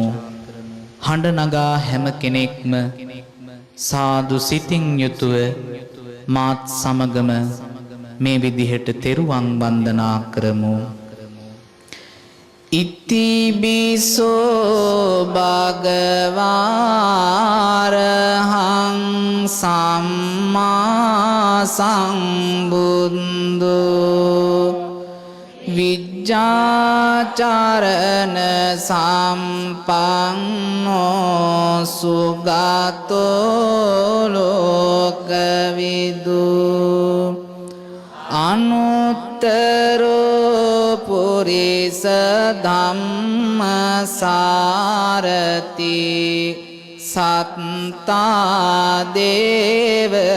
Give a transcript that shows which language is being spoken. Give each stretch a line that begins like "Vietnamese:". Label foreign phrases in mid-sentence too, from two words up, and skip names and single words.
Sinhala: හඬ නගා හැම කෙනෙක්ම සාදු සිතින් යුතුව මාත් සමගම මේ විදිහට තෙරුවන් වන්දනා කරමු.
Pali: ඉතිබිසෝ භගවාරහං සම්මා සම්බුද්ධෝ විජ්ජාචරණ සම්පන්නෝ සුගතෝ ලෝකවිදු අනුත්තරෝ පුරිස ධම්මසාරති සත්තා දේව